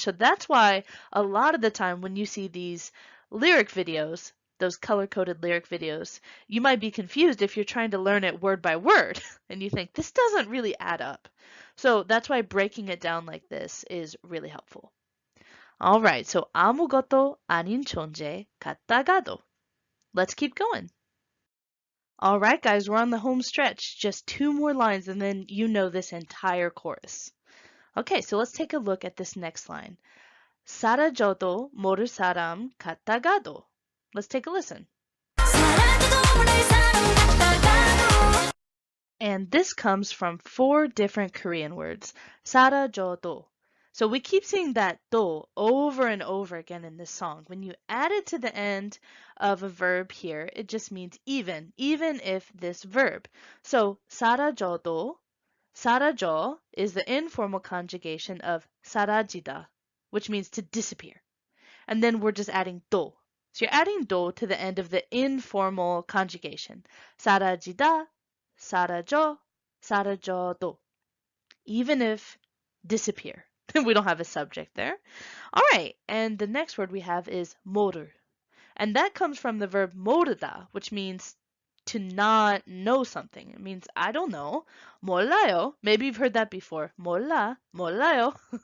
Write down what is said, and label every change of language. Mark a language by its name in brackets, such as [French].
[English] So that's why a lot of the time when you see these lyric videos, those color-coded lyric videos, you might be confused if you're trying to learn it word by word and you think this doesn't really add up. So that's why breaking it down like this is really helpful. All right, so [Korean] 아무것도 아닌 존재 같다가도. [English] Let's keep going. All right, guys, we're on the home stretch. Just 2 more lines and then you know this entire chorus. Okay, so let's take a look at this next line. [Korean] 사라져도 모를 사람 같다가도. [English] Let's take a listen. [Korean] 사라져도 모를 사람 같다가도. [English] And this comes from 4 different Korean words. [Korean] 사라져도. [English] So we keep seeing that do over and over again in this song. When you add it to the end of a verb here, it just means even if this verb. So 사라져도, 사라져 is the informal conjugation of 사라지다, which means to disappear. And then we're just adding 도. So you're adding 도 to the end of the informal conjugation. [Korean] 사라지다, 사라져, 사라져도. [English] Even if disappear. We don't have a subject there. All right, and the next word we have is 모르. And that comes from the verb 모르다, which means to not know something. It means I don't know. 몰라요. Maybe you've heard that before. [Korean] 몰라, 몰라요.